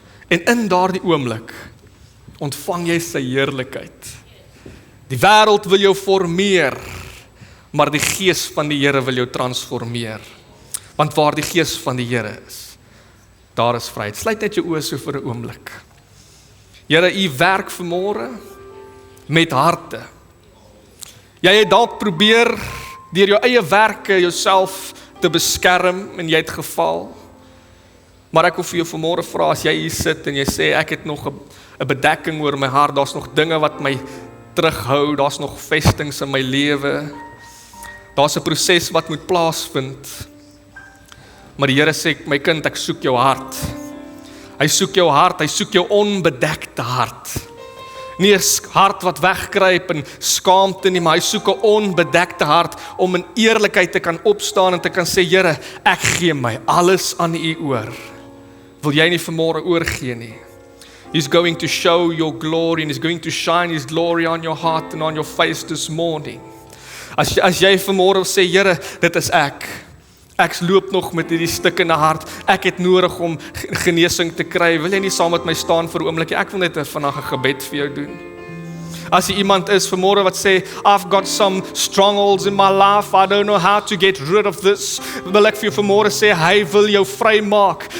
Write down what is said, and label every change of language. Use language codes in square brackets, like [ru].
[af] En in daardie oomblik ontvang jy sy heerlikheid. Die wêreld wil jou formeer, maar die Gees van die Here wil jou transformeer. Want waar die Gees van die Here is, daar is vryheid. Sluit net jou oë so vir 'n oomblik. Here, U werk vanmôre met harte. Jy het dalk probeer deur jou eie werke jouself te beskerm en jy het geval. Maar ek wil vir jou vanmôre vra, as jy hier sit en jy sê, ek het nog 'n bedekking oor my hart, daar's nog dinge wat my terughou, daar's nog vestings in my lewe, daar's 'n proses wat moet plaasvind. Maar die Here sê, my kind, ek soek jou hart. Hy soek jou hart, hy soek jou onbedekte hart. Nie 'n hart wat wegkruip in skaamte nie, maar hy soek 'n onbedekte hart om in eerlikheid te kan opstaan en te kan sê, Here, ek gee my alles aan U oor. Wil jy nie vanmôre oorgee nie? [en] He's going to show your glory and He's going to shine His glory on your heart and on your face this morning. [af] As jy vanmôre sê, Here, dit is ek. Ek loop nog met hierdie stuk in die hart. Ek het nodig om genesing te kry. Wil jy nie saam met my staan vir 'n oomblik? Ek wil net vandag 'n gebed vir jou doen. As jy iemand is vanmôre wat sê, [en] I've got some strongholds in my life, I don't know how to get rid of this, [af] wil ek vir jou vanmôre sê, hy wil jou vry maak.